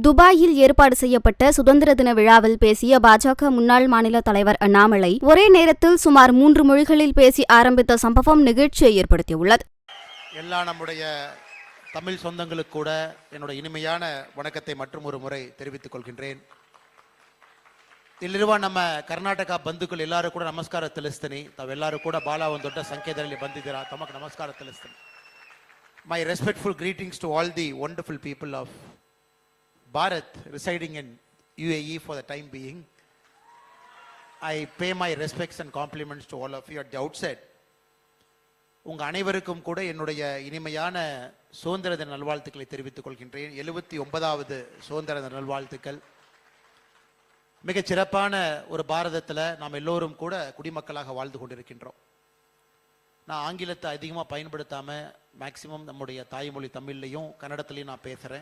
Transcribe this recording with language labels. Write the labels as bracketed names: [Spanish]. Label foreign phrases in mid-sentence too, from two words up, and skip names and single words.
[Tamil] துபாயில் ஏற்பாடு செய்யப்பட்ட சுதந்திர தின விழாவில் பேசிய பாஜக முன்னாள் மாநில தலைவர் அண்ணாமலை ஒரே நேரத்தில் சுமார் 3 மொழிகளில் பேசி ஆரம்பித்த சம்பவம் நிகழ்ச்சியை ஏற்படுத்தியுள்ளது. எல்லா நம்முடைய தமிழ் சொந்தங்களுக்கு கூட என்னுடைய இனிமையான வணக்கத்தை மற்றும் ஒரு முறை தெரிவித்துக் கொள்கின்றேன். [Kannada] ಇಲ್ಲಿರುವ ನಮ್ಮ ಕರ್ನಾಟಕ ಬಂಧುಗಳು ಎಲ್ಲರೂ ಕೂಡ ನಮಸ್ಕಾರ ತಿಳಿಸ್ತೀನಿ. ತಾವೆಲ್ಲರೂ ಕೂಡ ಭಾಳ ಒಂದು ದೊಡ್ಡ ಸಂಖ್ಯೆಯಲ್ಲಿ ಬಂದಿದ್ದೀರಾ. ತಮಗೆ ನಮಸ್ಕಾರ ತಿಳಿಸ್ತೀನಿ. [English] My respectful greetings to all the wonderful people of Bharat residing in UAE for the time being. I pay my respects and compliments to all of you at the outset. [Tamil] உங்க அனைவருக்கும் கூட என்னுடைய இனிமையான சுதந்திர தின நல்வாழ்த்துக்களை தெரிவித்துக் கொள்கின்றேன். 79வது சுதந்திர தின நல்வாழ்த்துக்கள். மிகச் சிறப்பான ஒரு பாரதத்தில் நாம் எல்லோரும் கூட குடிமக்களாக வாழ்ந்து கொண்டிருக்கின்றோம். நான் ஆங்கிலத்தை அதிகமாக பயன்படுத்தாமல் மேக்சிமம் நம்முடைய தாய்மொழி தமிழ்லையும் கன்னடத்துலையும் நான் பேசுகிறேன்.